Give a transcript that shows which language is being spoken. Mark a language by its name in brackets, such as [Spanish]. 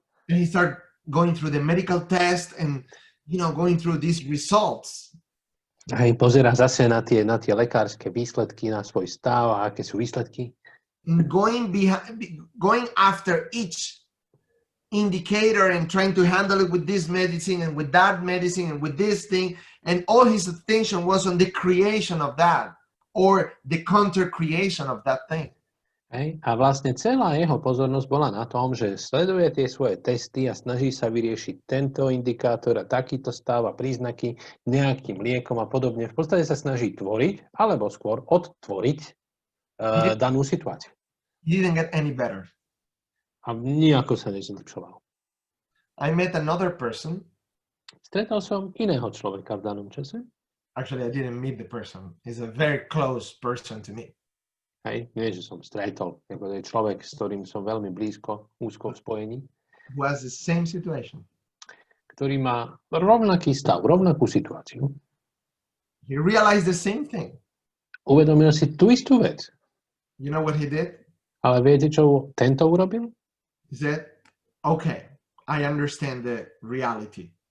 [English] And he started going through the medical test and, going through these results. [Slovak] A pozerá zase na tie lekárske výsledky, na svoj stav a aké sú výsledky. [English] And going after each indicator and trying to handle it with this medicine and with that medicine and with this thing. And all his attention was on the creation of that or the counter creation of that thing. [Slovak] Hej. A vlastne celá jeho pozornosť bola na tom, že sleduje tie svoje testy a snaží sa vyriešiť tento indikátor a takýto stav a príznaky nejakým liekom a podobne. V podstate sa snaží tvoriť, alebo skôr odtvoriť danú situáciu. [English] He didn't get any better. [Slovak] A nijako sa nezlepšoval. [English] I met another person. [Slovak] Stretol som iného človeka v danom čase. [English] Actually, I didn't meet the person. He's a very close person to me. [Slovak] Hej, nie, že som stretol. To je človek, s ktorým som veľmi úzko v spojení. [English] Who has the same situation. [Slovak] Ktorý má rovnaký stav, rovnakú situáciu. [English] He realized the same thing. [Slovak] Uvedomil si tú istú vec. [English] You know what he did? [Slovak] Ale viete, čo tento urobil? [English] He said, okay, I understand the reality.